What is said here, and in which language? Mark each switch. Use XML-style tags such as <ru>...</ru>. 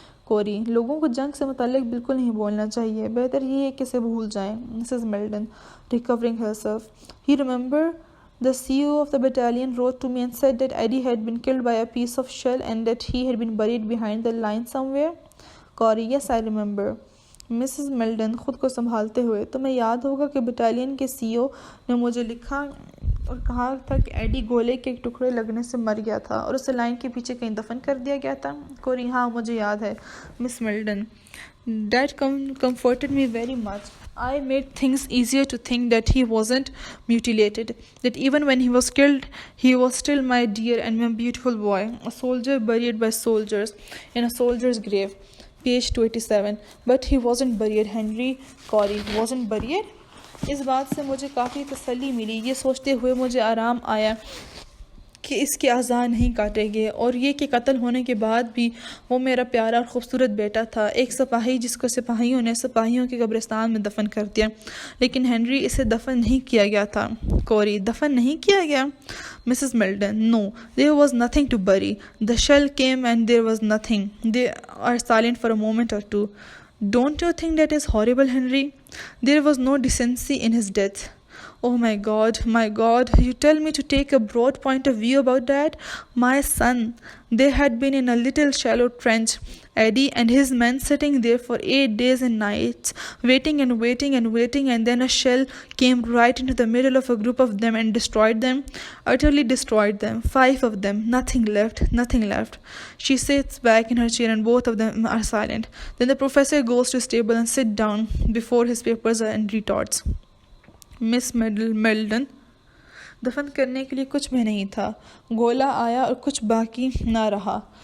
<hi>कोरी, लोगों को जंग से मुताल्लिक बिल्कुल नहीं बोलना चाहिए, बेहतर ये है कि इसे भूल जाएं।</hi> <en>Mrs Milton recovering herself, he remember the CEO of the battalion wrote to me and said that Eddie had been killed by a piece of shell and that he had been buried behind the line somewhere. Corey, yes, I remember. Mrs.</en> <hi>Milton खुद को संभालते हुए, तुम्हें याद होगा कि battalion के CEO ने मुझे लिखा और कहा था कि एडी गोले के एक टुकड़े लगने से मर गया था और उसे लाइन के पीछे कहीं दफन कर दिया गया था। कोरी, हाँ मुझे याद है।</hi> <en>Miss Milton, that comforted me very much. I made things easier to think that he wasn't mutilated, that even when he was killed, he was still my dear and my beautiful boy, a soldier buried by soldiers in a soldier's grave. Page 287. But he wasn't buried, Henry. Corey, wasn't buried?</en> <hi>इस बात से मुझे काफ़ी तसल्ली मिली। ये सोचते हुए मुझे आराम आया कि इसके अज़ा नहीं काटे गए, और ये कि कत्ल होने के बाद भी वो मेरा प्यारा और ख़ूबसूरत बेटा था, एक सिपाही जिसको सिपाहियों ने सिपाहियों के कब्रिस्तान में दफन कर दिया। लेकिन हेनरी, इसे दफन नहीं किया गया था। कोरी, दफन नहीं किया गया?</hi> <en>Mrs Milton, no, there was nothing to bury, the shell came and there was nothing. They are silent for a moment or two. Don't you think that is horrible, Henry? There was no decency in his death. Oh my God, you tell me to take a broad point of view about that? My son, they had been in a little shallow trench, Eddie and his men sitting there for 8 days and nights, waiting and waiting and waiting, and then a shell came right into the middle of a group of them and destroyed them, utterly destroyed them, 5 of them, nothing left. She sits back in her chair and both of them are silent. Then the professor goes to his table and sits down before his papers and retorts.</en> <hi>Miss Milton, दफन करने के लिए कुछ भी नहीं था, गोला आया और कुछ बाकी ना रहा।</hi>